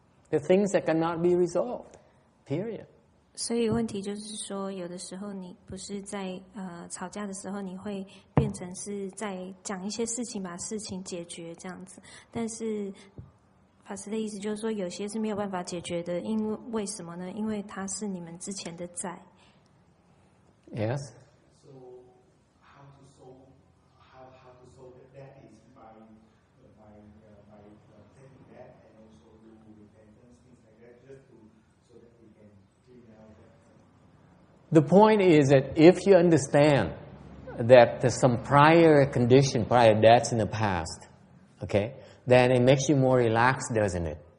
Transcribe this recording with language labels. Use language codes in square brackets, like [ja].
[en] The things that cannot be resolved. Period. [zh] 所以问题就是说，有的时候你不是在吵架的时候，你会变成是在讲一些事情，把事情解决这样子。但是法师的意思就是说，有些是没有办法解决的，为什么呢？因为它是你们之前的债。 [en] Yes. So how to solve that debt is by taking that and also do repentance, things like that, just so that we can clean out that. The point is that if you understand that there's some prior debts in the past, okay, then it makes you more relaxed, doesn't it?